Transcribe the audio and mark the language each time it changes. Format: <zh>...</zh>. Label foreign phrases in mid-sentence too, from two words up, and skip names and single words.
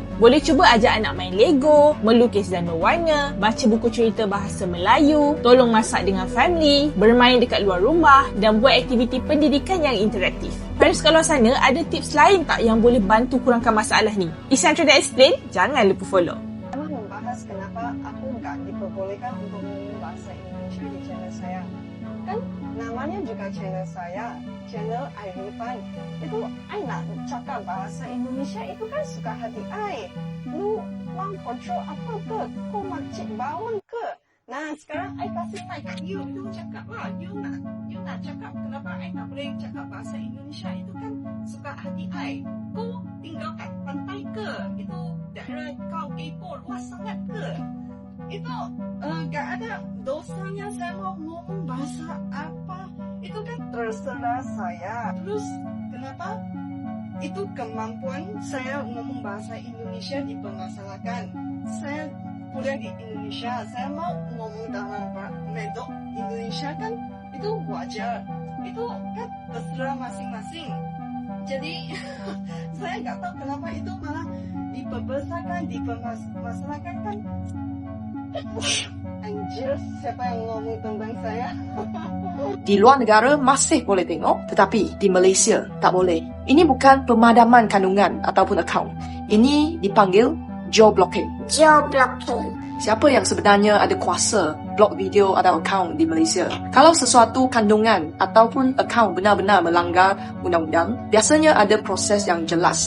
<ms>Boleh cuba ajak anak main Lego, melukis dan mewarna, baca buku cerita bahasa Melayu, tolong masak dengan family, bermain dekat luar rumah dan buat aktiviti pendidikan yang interaktif. Parents kat luar sana, ada tips lain tak yang boleh bantu kurangkan masalah ni? Isan Trader Explain, jangan lupa follow.</ms> <id>Memang membahas kenapa aku nggak diperbolehkan untuk menggunakan bahasa Indonesia di channel saya. Kan namanya juga channel saya, channel Airifan.</id> <ms>Itu I nak cakap bahasa Indonesia itu kan suka hati I. Lu mau kontrol apa ke? Kau makcik bawang ke? Nah sekarang I kasih mic kat you cakap lah. You nak cakap kenapa I tak boleh cakap bahasa Indonesia itu kan suka hati I. Kau tinggal kat pantai ke? Itu daerah kau kepo luas sangat ke?</ms> <id>Itu gak ada dosanya saya mau ngomong bahasa apa. Itu kan terserah saya. Terus kenapa itu kemampuan saya ngomong bahasa Indonesia dipermasalahkan? Saya kuliah di Indonesia, saya mau ngomong dalam medok Indonesia kan itu wajar. Itu kan terserah masing-masing. Jadi saya gak tahu kenapa itu malah diperbesarkan, dipermasalahkan kan. Anjir, siapa yang ngomong tentang saya?</id> <ms>Di luar negara masih boleh tengok, tetapi di Malaysia tak boleh. Ini bukan pemadaman kandungan ataupun akaun. Ini dipanggil geoblocking. Siapa yang sebenarnya ada kuasa blok video atau akaun di Malaysia? Kalau sesuatu kandungan ataupun akaun benar-benar melanggar undang-undang, biasanya ada proses yang jelas.</ms>